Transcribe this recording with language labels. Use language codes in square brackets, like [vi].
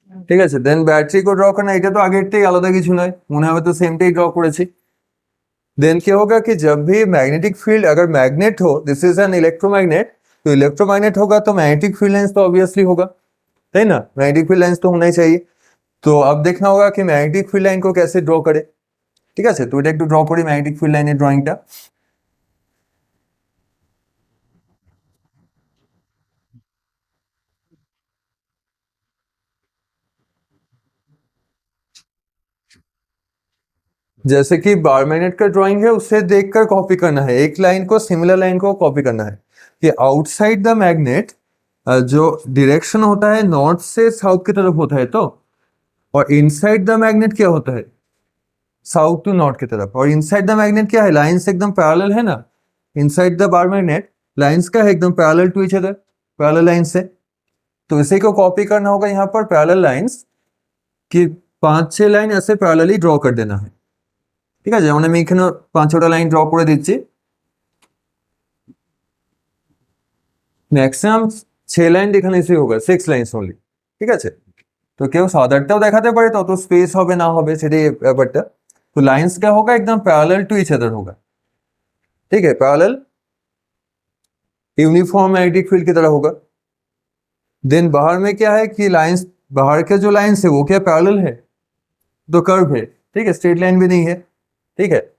[bn] ঠিক আছে, দেন ব্যাটারি को ड्रॉ करना, এটা তো আগেরটাই, আলাদা কিছু নয়, মনে হবে তো সেমটাই ड्रॉ করেছি। [hi] देन क्या होगा कि जब भी मैग्नेटिक फील्ड अगर मैग्नेट हो, दिस इज एन इलेक्ट्रोमैग्नेट, तो इलेक्ट्रोमैग्नेट होगा तो मैग्नेटिक फील्ड लाइंस तो ऑब्वियसली होगा, है ना, मैग्नेटिक फील्ड लाइंस तो होना ही चाहिए। तो अब देखना होगा कि मैग्नेटिक फील्ड लाइन को कैसे ड्रॉ करे, [bn] ঠিক আছে। তো এটা একটু ড্র করি ম্যাগনেটিক ফিল্ড লাইনের ড্রয়িংটা। [hi] जैसे कि बार मैग्नेट का ड्राइंग है उससे देखकर कॉपी करना है, एक लाइन को सिमिलर लाइन को कॉपी करना है कि आउटसाइड द मैग्नेट जो डायरेक्शन होता है नॉर्थ से साउथ की तरफ होता है, तो और इनसाइड द मैग्नेट क्या होता है, साउथ टू नॉर्थ की तरफ। और इनसाइड द मैग्नेट क्या है, लाइंस एकदम पैरेलल है ना, inside the bar magnet lines का है एकदम parallel to each other, parallel line से। तो इसी को कॉपी करना होगा यहाँ पर, पैरेलल लाइंस की 5-6 লাইন ऐसे প্যারালালি ড্র করে দেনা है, ঠিক আছে। [bn] যেমন আমি এখানে 5-6টা লাইন ড্র করে দিচ্ছি, ম্যাক্সিমাম 6 লাইন এখানে এসে होगा, 6 লাইনস ओनली, ঠিক আছে। তো কেউ 7-8টাও দেখাতে পারে, তত স্পেস হবে না হবে সেটাই ব্যাপারটা। [hi] तो लाइंस क्या होगा, एकदम पैरेलल टू ईच अदर होगा, ठीक है, पैरेलल यूनिफॉर्म मैग्नेटिक फील्ड की तरह होगा। देन बाहर में क्या है कि लाइंस, बाहर के जो लाइंस है वो क्या पैरेलल है, तो कर्व है, ठीक है, स्ट्रेट लाइन भी नहीं है, ठीक है।